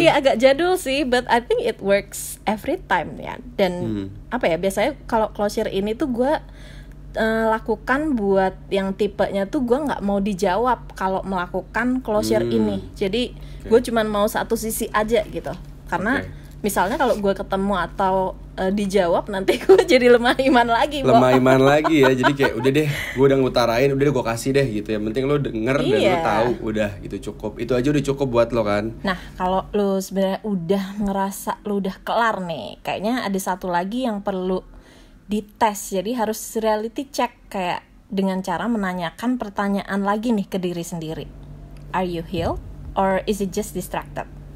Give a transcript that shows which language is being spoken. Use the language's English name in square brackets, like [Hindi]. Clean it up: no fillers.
[Indonesian] Iya, agak jadul sih, [English] but I think it works every time ya. [Indonesian] Dan biasanya kalau closure ini tuh gue lakukan buat yang tipenya tuh gue nggak mau dijawab kalau melakukan closure ini. Jadi gue cuman mau satu sisi aja gitu. Karena misalnya kalau gue ketemu atau dijawab nanti gue jadi lemah iman lagi. Iman lagi ya. Jadi kayak udah deh, gue udah ngutarain, udah deh gue kasih deh gitu. Yang penting lo denger dan lo tahu, udah gitu cukup. Itu aja udah cukup buat lo kan. Nah, kalau lo sebenarnya udah ngerasa lo udah kelar nih, kayaknya ada satu lagi yang perlu dites. Jadi harus reality check kayak dengan cara menanyakan pertanyaan lagi nih ke diri sendiri. [English] Are you healed or is it just distracted?